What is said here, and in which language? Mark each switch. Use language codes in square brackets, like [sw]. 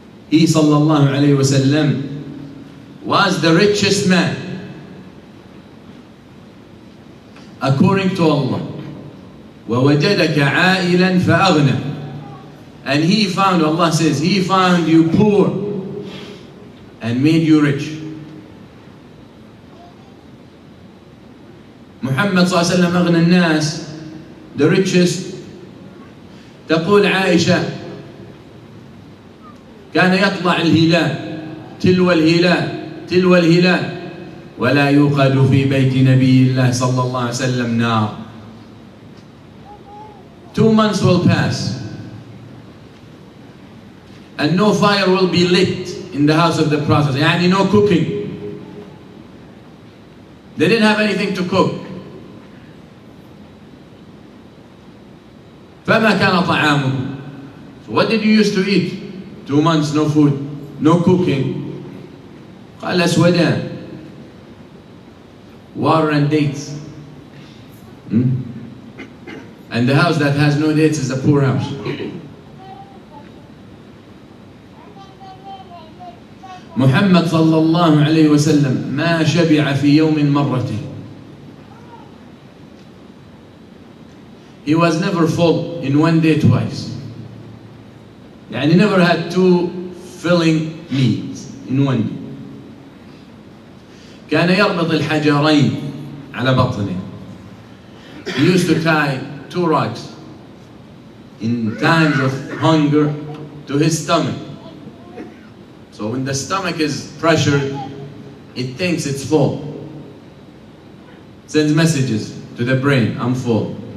[en] He [ar] صلى الله عليه وسلم [en] was the richest man according to Allah. [ar] ووجدك عائلا فأغنى. [en] And he found, Allah says, he found you poor and made you rich. [ar] Muhammad صلى الله عليه وسلم أغنى الناس, [en] the richest. [ar] تقول عائشة كان يطلع الهلال تلو الهلال تلو الهلال ولا يوقد في بيت نبي الله صلى الله عليه وسلم نار. [en] 2 months will pass and no fire will be lit in the house of the Prophet. يعني no cooking. They didn't have anything to cook. [ar] فما كان طعامه. [en] So what did you used to eat? 2 months, no food, no cooking. [ar] قال أسودان, [en] water and dates. And the house that has no dates is a poor house. [ar] محمد صلى الله عليه وسلم ما شبع في يوم مرتين. [en] He was never full in one day twice. يعني never had 2 filling meals in one day. [ar] كان يربط الحجرين على بطنه. [en] He used to tie 2 rocks in times of hunger to his stomach. So when the stomach is pressured, it thinks it's full. Sends messages to the brain, I'm full.